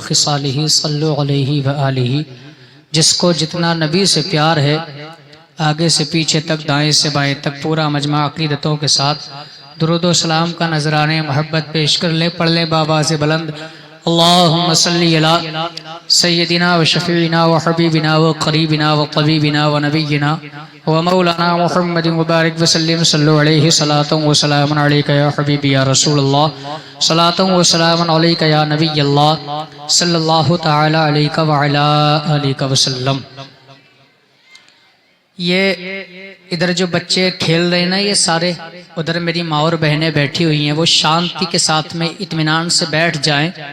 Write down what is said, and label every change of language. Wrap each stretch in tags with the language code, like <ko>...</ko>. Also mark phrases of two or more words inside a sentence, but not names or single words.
<ur>خصالہ</ur> <ar>صلو علیہ وآلہ،</ar> <ur>جس کو جتنا نبی سے پیار ہے، آگے سے پیچھے تک، دائیں سے بائیں تک پورا مجمع عقیدتوں کے ساتھ درود و سلام کا نذرانے محبت پیش کر لے۔ پڑھ لے بابا سے بلند،</ur> <ar>اللہم صلی علی سیدنا و شفیعنا و حبیبنا و قریبنا و طبیبنا و نبینا و مولانا محمد مبارک وسلم، صلو علیہ صلاۃ و سلام علیک یا حبیبی یا رسول اللہ، صلاۃ و سلام علیک یا نبی اللہ، صلی اللہ تعالی علیک وعلا آلہ وسلم۔</ar> <ur>یہ ادھر جو بچے کھیل رہے ہیں نا، یہ سارے ادھر میری ماں اور بہنیں بیٹھی ہوئی ہیں، وہ شانتی کے ساتھ میں اطمینان سے بیٹھ جائیں۔</ur>